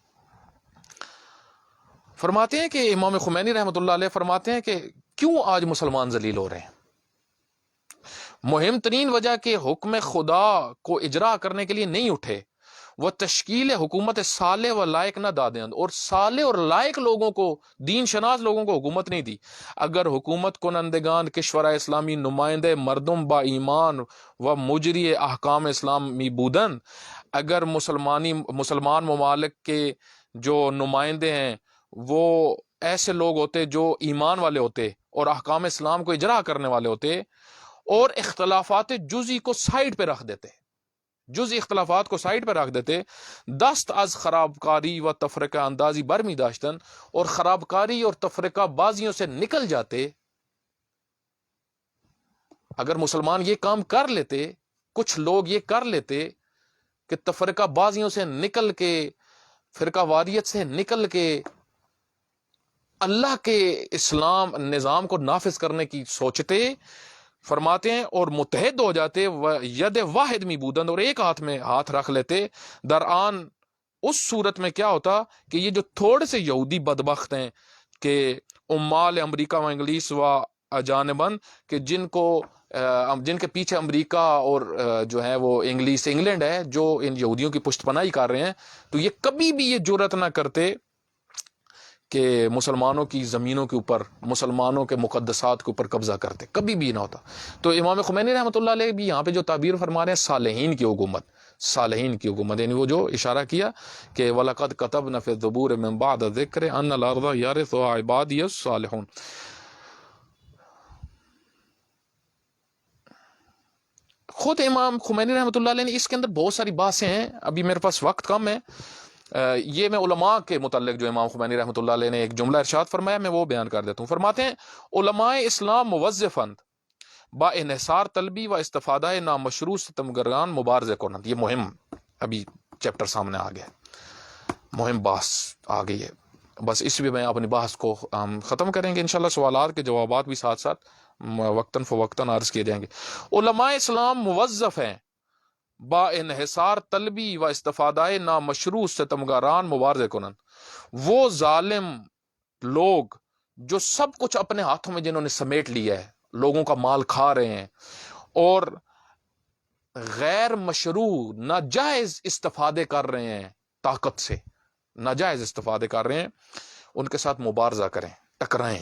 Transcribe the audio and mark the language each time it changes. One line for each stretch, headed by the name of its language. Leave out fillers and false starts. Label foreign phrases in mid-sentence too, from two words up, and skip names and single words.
Urdu: فرماتے ہیں کہ امام خمینی رحمۃ اللہ علیہ فرماتے ہیں کہ کیوں آج مسلمان ذلیل ہو رہے ہیں؟
Persian: مہم ترین وجہ
Urdu: کہ حکم خدا کو اجرا کرنے کے لیے نہیں اٹھے، وہ
Persian: تشکیل حکومت صالح و لائق نہ دادند،
Urdu: اور صالح اور لائق لوگوں کو، دین شناس لوگوں کو حکومت نہیں دی۔
Persian: اگر حکومت کنندگان کشورہ اسلامی نمائندے مردم با ایمان و مجری احکام اسلامی بودن،
Urdu: اگر مسلمان ممالک کے جو نمائندے ہیں وہ ایسے لوگ ہوتے جو ایمان والے ہوتے اور احکام اسلام کو اجرا کرنے والے ہوتے، اور اختلافات جزئی کو سائڈ پہ رکھ دیتے، جز اختلافات کو سائڈ پہ رکھ دیتے،
Persian: دست از خرابکاری و تفرقہ اندازی برمی داشتن،
Urdu: اور خرابکاری اور تفرقہ بازیوں سے نکل جاتے. اگر مسلمان یہ کام کر لیتے، کچھ لوگ یہ کر لیتے کہ تفرقہ بازیوں سے نکل کے، فرقہ واریت سے نکل کے اللہ کے اسلام نظام کو نافذ کرنے کی سوچتے، فرماتے ہیں، اور متحد ہو جاتے،
Persian: ید واحد می بودند،
Urdu: اور ایک ہاتھ میں ہاتھ رکھ لیتے، درآن اس صورت میں کیا ہوتا کہ یہ جو تھوڑے سے یہودی بدبخت ہیں کہ
Persian: عمال امریکہ و انگلیس و اجانبن،
Urdu: کہ جن کے پیچھے امریکہ اور جو ہے وہ انگلینڈ ہے، جو ان یہودیوں کی پشت پناہی کر رہے ہیں، تو یہ کبھی بھی یہ جرأت نہ کرتے کہ مسلمانوں کی زمینوں کے اوپر، مسلمانوں کے مقدسات کے اوپر قبضہ کرتے، کبھی بھی نہ ہوتا. تو امام خمینی رحمۃ اللہ علیہ بھی یہاں پہ جو تعبیر فرما رہے ہیں صالحین کی حکومت، صالحین کی حکومت، یعنی وہ جو اشارہ کیا کہ
Arabic: وَلَقَدْ كَتَبْنَا فِي الزُّبُورِ مِن بَعْدِ الذِّكْرِ أَنَّ الْأَرْضَ يَرِثُهَا عِبَادِيَ الصَّالِحُونَ.
Urdu: خود امام خمینی رحمۃ اللہ علیہ نے اس کے اندر بہت ساری باتیں ہیں، ابھی میرے پاس وقت کم ہے. یہ میں علماء کے متعلق جو امام خمینی رحمۃ اللہ علیہ نے ایک جملہ ارشاد فرمایا، میں وہ بیان کر دیتا ہوں. فرماتے ہیں
Persian: علماء اسلام موظفند با انحصار طلبی و استفادہ نامشروع ستمگران مبارزہ کنند.
Urdu: یہ مہم ابھی چیپٹر سامنے آ گیا، مہم بحث آ گئی ہے. بس اس بھی میں اپنی بحث کو ختم کریں گے انشاءاللہ. سوالات کے جوابات بھی ساتھ ساتھ وقتاً فوقتاً عرض کیے جائیں گے. علماء اسلام موظف ہیں
Persian: با انحصار طلبی و استفادہ نامشروع ستمگاران مبارزہ کنند.
Urdu: وہ ظالم لوگ جو سب کچھ اپنے ہاتھوں میں جنہوں نے سمیٹ لیا ہے، لوگوں کا مال کھا رہے ہیں اور غیر مشروع ناجائز استفادے کر رہے ہیں، طاقت سے ناجائز استفادے کر رہے ہیں، ان کے ساتھ مبارزہ کریں، ٹکرائیں.